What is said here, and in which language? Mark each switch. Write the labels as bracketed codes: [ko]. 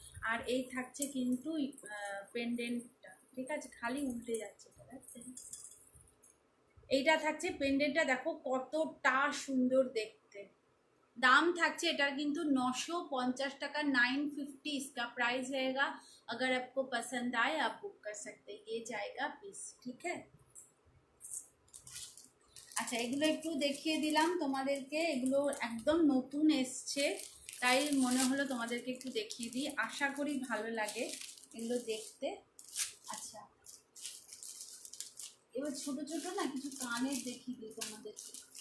[bn] আর এই থাকছে কিন্তু পেন্ডেন্টটা, ঠিক আছে? খালি উল্টে যাচ্ছে, এইটা থাকছে পেন্ডেন্টটা। দেখো কতটা সুন্দর দেখতে। दाम থাকছে এটার কিন্তু 950 টাকা, 950 [hi] इसका प्राइस रहेगा। अगर आपको पसंद आए आप बुक कर सकते हैं। ये जाएगा पीस, ठीक है? [bn] আচ্ছা, এগুলো একটু দেখিয়ে দিলাম তোমাদেরকে। এগুলো একদম নতুন এসছে, তাই মনে হলো তোমাদেরকে একটু দেখিয়ে দিই। আশা করি ভালো লাগে এগুলো দেখতে। আচ্ছা, এবার ছোট ছোট না কিছু কানের দেখিয়ে দিই তোমাদেরকে।